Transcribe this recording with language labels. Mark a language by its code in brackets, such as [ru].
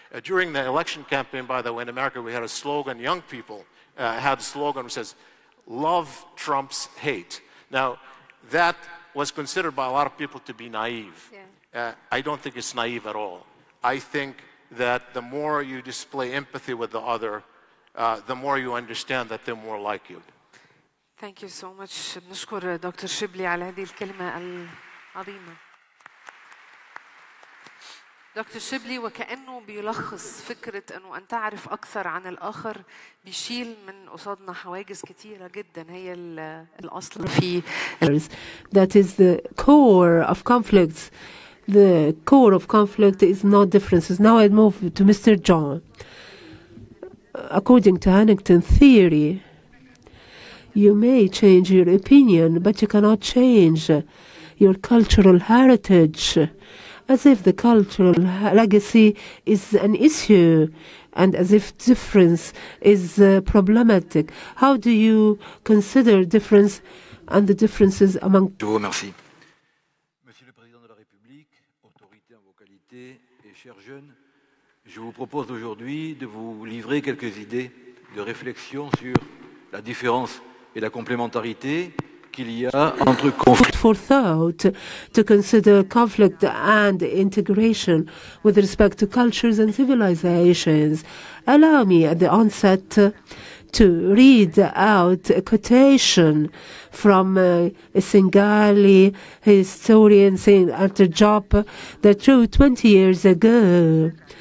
[en] During the election campaign, by the way, in America, we had a slogan, young people had a slogan which says, love trumps hate. Now, that was considered by a lot of people to be naive. Yeah. I don't think it's naive at all. I think that the more you display empathy with the other, the more you understand that they're more like you. Thank you so much. [ar] بنشكر دكتور شبلي على هذه الكلمة عظيمة. دكتور شبلي وكأنه بيلخص فكرة أنه أن تعرف أكثر عن الآخر بيشيل من قصادنا حواجز كتيرة جدا هي الأصل في. [en] That is the core of conflicts. The core of conflict is not differences. Now I move to Mr. John. According to Huntington theory, you may change your opinion, but you cannot change your cultural heritage as if the cultural legacy is an issue and as if difference is problematic. How do you consider difference and the differences among... [fr] Je vous remercie. Monsieur le Président de la République, autorité en vos qualités et chers jeunes, je vous propose aujourd'hui de vous livrer quelques idées de réflexion sur la différence et la complémentarité qu'il y a entre conflit. [en] For thought to consider conflict and integration with respect to cultures and civilizations. Allow me at the onset to read out a quotation from a Singali historian, Saint Arthur Jopp, that wrote 20 years ago.